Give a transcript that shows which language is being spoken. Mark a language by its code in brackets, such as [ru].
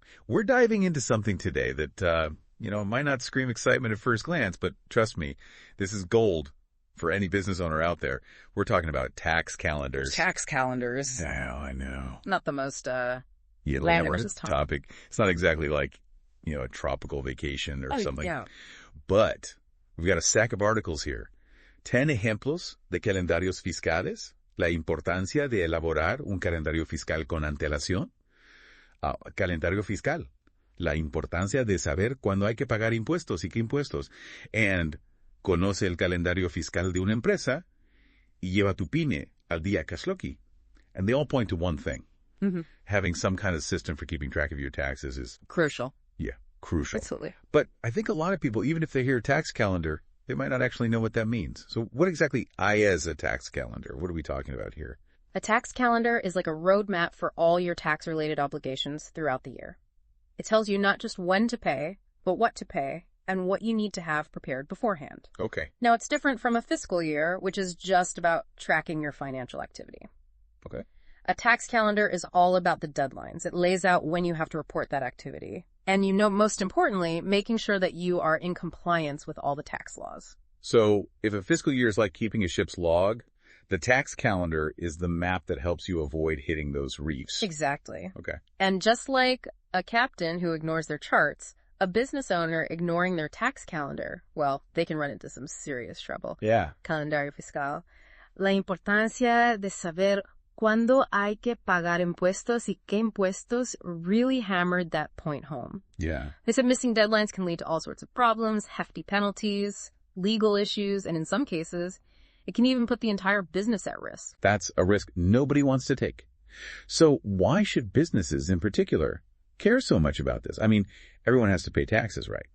[en] We're diving into something today that, might not scream excitement at first glance, but trust me, this is gold for any business owner out there. We're talking about tax calendars. Tax calendars. Yeah, I know. Not the most glamorous topic. It's not exactly like, a tropical vacation or something. Yeah. But we've got a stack of articles here. [es] 10 ejemplos de calendarios fiscales. La importancia de elaborar un calendario fiscal con antelación. Calendario fiscal. La importancia de saber cuándo hay que pagar impuestos y qué impuestos. And conoce el calendario fiscal de una empresa y lleva tu PINE al día Kashloki. [en] And they all point to one thing. Mm-hmm. Having some kind of system for keeping track of your taxes is crucial. Yeah, crucial. Absolutely. But I think a lot of people, even if they hear tax calendar, they might not actually know what that means. So what exactly is a tax calendar? What are we talking about here? A tax calendar is like a roadmap for all your tax-related obligations throughout the year. It tells you not just when to pay, but what to pay, and what you need to have prepared beforehand. Okay. Now, it's different from a fiscal year, which is just about tracking your financial activity. Okay. A tax calendar is all about the deadlines. It lays out when you have to report that activity. And most importantly, making sure that you are in compliance with all the tax laws. So if a fiscal year is like keeping a ship's log, the tax calendar is the map that helps you avoid hitting those reefs. Exactly. Okay. And just like a captain who ignores their charts, a business owner ignoring their tax calendar, well, they can run into some serious trouble. Yeah. [es] Calendario fiscal. La importancia de saber cuándo hay que pagar impuestos y qué impuestos [en] really hammered that point home. Yeah. They said missing deadlines can lead to all sorts of problems, hefty penalties, legal issues, and in some cases, it can even put the entire business at risk. That's a risk nobody wants to take. So why should businesses in particular care so much about this? I mean, everyone has to pay taxes, right?